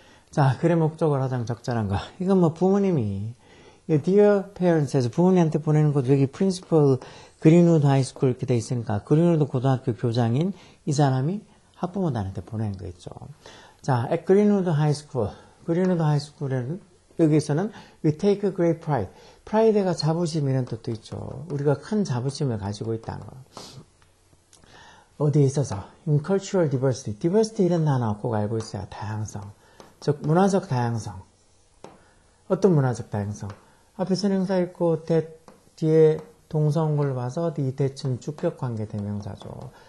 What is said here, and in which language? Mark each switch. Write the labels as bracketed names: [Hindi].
[Korean] 자, 글의 목적으로 하자면 적절한 거. 이건 뭐 부모님이 Dear Parents에서 부모님한테 보내는 것도 여기 Principal 그린우드 하이스쿨 이렇게 돼 있으니까 그린우드 고등학교 교장인 이 사람이 학부모들한테 보내는 거 있죠. 자, at 그린우드 하이스쿨. 그린우드 하이스쿨에는 여기서는 [English] we take a great pride. [Korean] pride가 자부심이라는 뜻도 있죠. 우리가 큰 자부심을 가지고 있다는 거. 어디에 있어서? [English] in cultural diversity. [Korean] diversity 이런 단어 꼭 알고 있어요. 다양성. 즉 문화적 다양성. 어떤 문화적 다양성? 앞에 선행사 있고 뒤에 동사 온 걸로 봐서 이 대칭 주격관계 대명사죠.